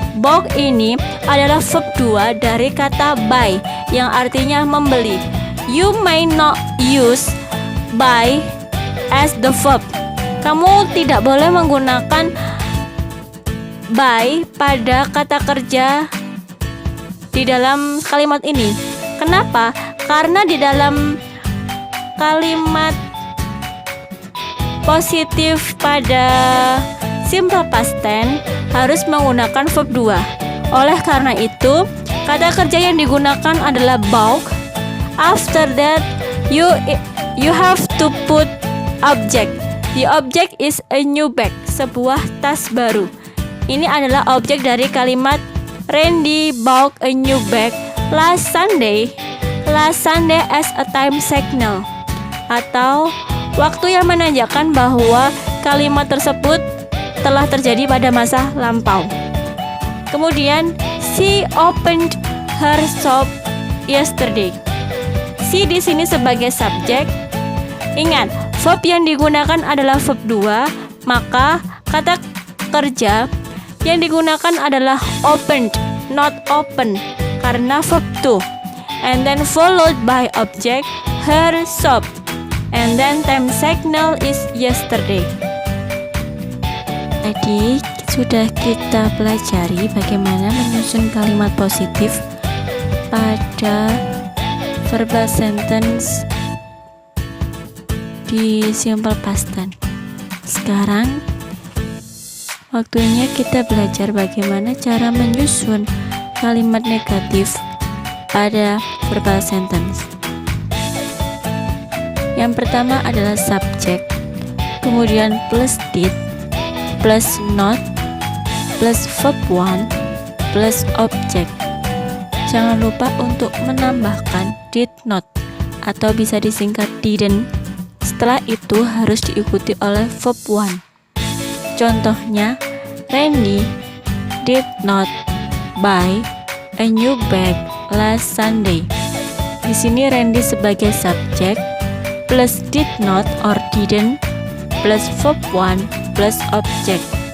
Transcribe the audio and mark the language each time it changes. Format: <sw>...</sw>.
<id>Bought ini adalah verb 2 dari kata buy yang artinya membeli.</id> <en>You may not use buy as the verb.</en> <id>Kamu tidak boleh menggunakan buy pada kata kerja di dalam kalimat ini. Kenapa? Karena di dalam kalimat positif pada simple past tense harus menggunakan verb 2. Oleh karena itu, kata kerja yang digunakan adalah bought.</id> <en>After that, you have to put object. The object is a new bag,</en> <id>sebuah tas baru. Ini adalah objek dari kalimat</id> <en>Randy bought a new bag last Sunday. Last Sunday as a time signal,</en> <id>atau waktu yang menandakan bahwa kalimat tersebut telah terjadi pada masa lampau.</id> <en>Kemudian, she opened her shop yesterday.</en> <id>She di sini sebagai subjek. Ingat, verb yang digunakan adalah verb 2, maka kata kerja yang digunakan adalah opened,</id> <en>not open,</en> <id>karena verb 2.</id> <en>And then followed by object, her shop. And then time signal is yesterday.</en> <id>Tadi sudah kita pelajari bagaimana menyusun kalimat positif pada verbal sentence di simple past tense. Sekarang waktunya kita belajar bagaimana cara menyusun kalimat negatif pada verbal sentence. Yang pertama adalah subject, kemudian plus did, plus not, plus verb 1, plus object. Jangan lupa untuk menambahkan did not atau bisa disingkat didn't. Setelah itu harus diikuti oleh verb 1.</id> <en>Contohnya, Randy did not buy a new bag last Sunday.</en> <id>Di sini Randy sebagai subjek, plus did not</id> <en>or didn't,</en> <id>plus verb 1, plus object.</id>